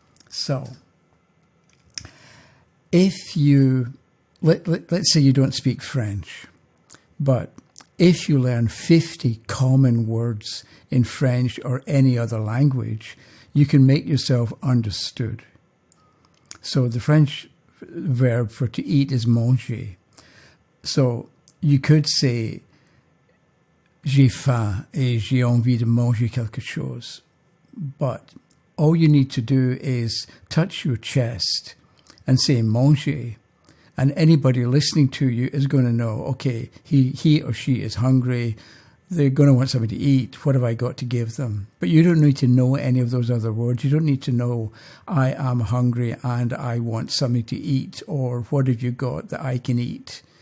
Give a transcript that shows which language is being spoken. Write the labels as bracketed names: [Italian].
[English] So if you let's say you don't speak French, but if you learn 50 common words in French or any other language, you can make yourself understood. So the French verb for to eat is manger. So you could say, [French] j'ai faim et j'ai envie de manger quelque chose. [English] But all you need to do is touch your chest and say manger. And anybody listening to you is going to know, okay, he or she is hungry. They're going to want something to eat. What have I got to give them? But you don't need to know any of those other words. You don't need to know, I am hungry and I want something to eat, or what have you got that I can eat?